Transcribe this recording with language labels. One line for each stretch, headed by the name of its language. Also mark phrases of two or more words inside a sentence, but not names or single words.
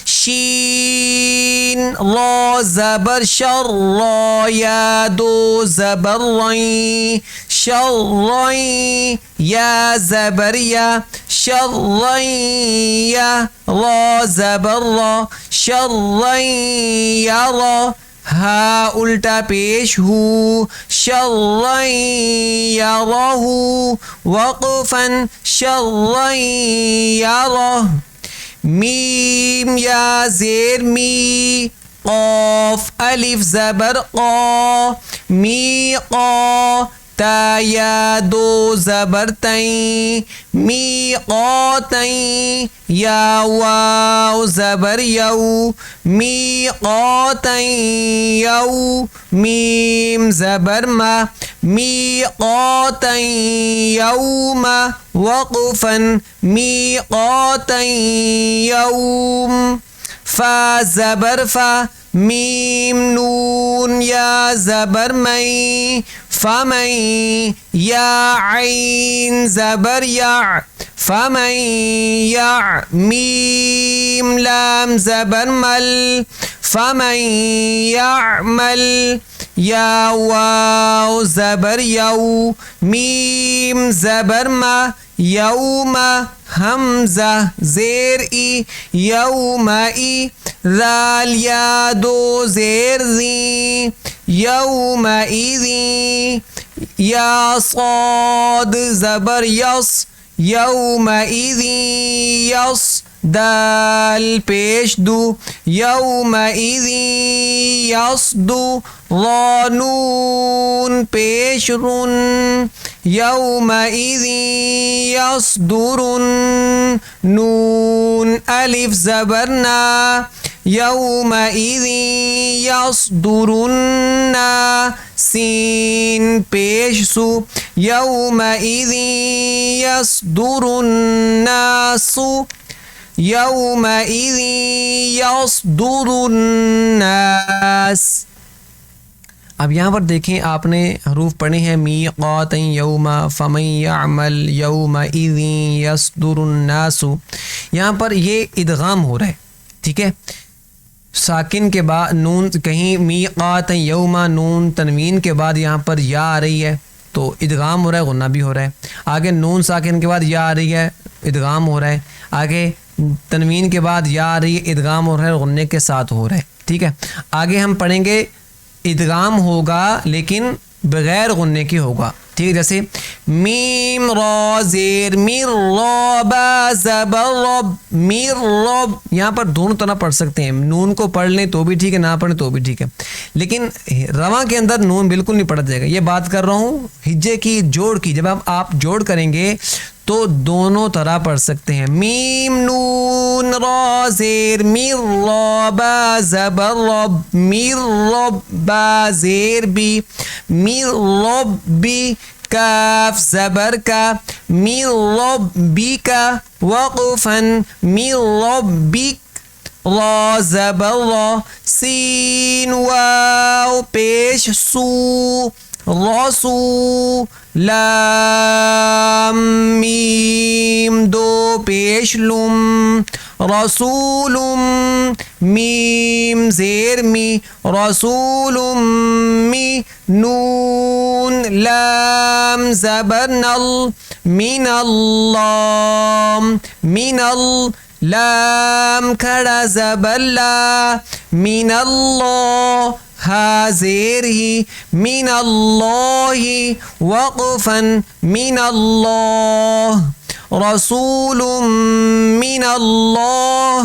Urdu: شین را زبر شر را یا دو زبر رین شر رین یا زبر یا شر رین یا را زبر را شر رین یا را ہا الٹا پیش ہو شر یرہ وقفا شر یرہ میم یا زیر می قاف الف زبر قا می قا تا یا دو زبر تین می قاتین یا واو زبر یو می قاتین یو میم زبر ما می قاتین یوم وقفا می قاتین یوم فا زبر فا میم نون یا زبر مئی فمن یا عین زبر یا فمن یا میم لام زبر مل فمن یعمل یا واو زبر یو میم زبر ما یوم حمزہ زیر ای یوم ای ذال یا دو زیر زی یوم ایذی یا صاد زبر یس یوم ایذی یس دال پیش دو یوم ایذی یصدو را نون پیش رن یوم ایذی یصدرن نون الف زبرنا یوم ایذی یصدرن سین پیش سو یوم ایذی یصدر الناس
Arabic: یومئذ یصدر الناس.
Urdu: اب یہاں پر دیکھیں آپ نے حروف پڑھے ہیں
Arabic: میقات یوم فمن یعمل یومئذ یصدر الناس.
Urdu: یہاں پر یہ ادغام ہو رہا ہے, ٹھیک ہے, ساکن کے بعد نون, کہیں میقات یوم نون تنوین کے بعد یہاں پر یا آ رہی ہے تو ادغام ہو رہا ہے, غنہ بھی ہو رہا ہے. آگے نون ساکن کے بعد یا آ رہی ہے, ادغام ہو رہا ہے. آگے تنوین کے بعد یا آ رہی ہے, ادغام ہو رہا ہے, غنے کے ساتھ ہو رہا ہے, ٹھیک ہے. آگے ہم پڑھیں گے ادغام ہوگا لیکن بغیر غنے کے ہوگا, ٹھیک ہے. جیسے میم را زیر میر را با زبر رب میر رب, یہاں پر دونوں طرح پڑھ سکتے ہیں, نون کو پڑھ لیں تو بھی ٹھیک ہے, نہ پڑھیں تو بھی ٹھیک ہے, لیکن رواں کے اندر نون بالکل نہیں پڑھا جائے گا. یہ بات کر رہا ہوں ہجے کی, جوڑ کی. جب آپ جوڑ کریں گے تو دونوں طرح پڑھ سکتے ہیں. میم نون را زیر میر را با زبر رب میر رب با زیر بی میر رب بی کاف زبر کا میر رب بی کا وقفا میر رب بی را زبر را سین واو پیش سو رسو لام میم دو پیش لم رسول میم زیر می رسول می نون لام زبر نل من اللہ من لام کھڑا زبر لا من اللہ ہا زیر ہی من اللہ وقفا
Arabic: من اللہ رسول من اللہ.